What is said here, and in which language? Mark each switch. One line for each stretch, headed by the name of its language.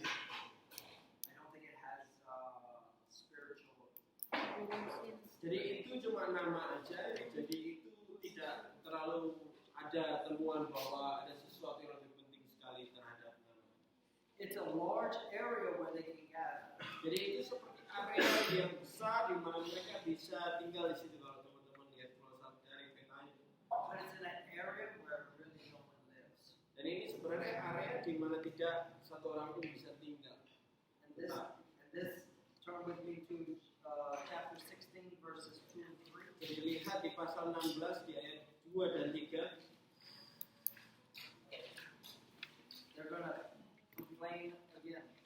English: I don't think it has spiritual.
Indonesian: Jadi itu cuma nama aja. Jadi itu tidak terlalu ada temuan bahwa ada sesuatu yang lebih penting sekali terhadap nama.
English: It's a large area where they can gather.
Indonesian: Jadi itu seperti area yang besar di mana mereka bisa tinggal di situ kalau teman-teman lihat pulau dari petanya.
English: But it's in an area where really no one lives.
Indonesian: Dan ini sebenarnya area di mana tidak satu orang pun bisa tinggal.
English: And this turn with me to chapter 16 verses 2 and 3.
Indonesian: Jadi lihat di pasal 16 di ayat 2 dan 3.
English: They're going to complain again.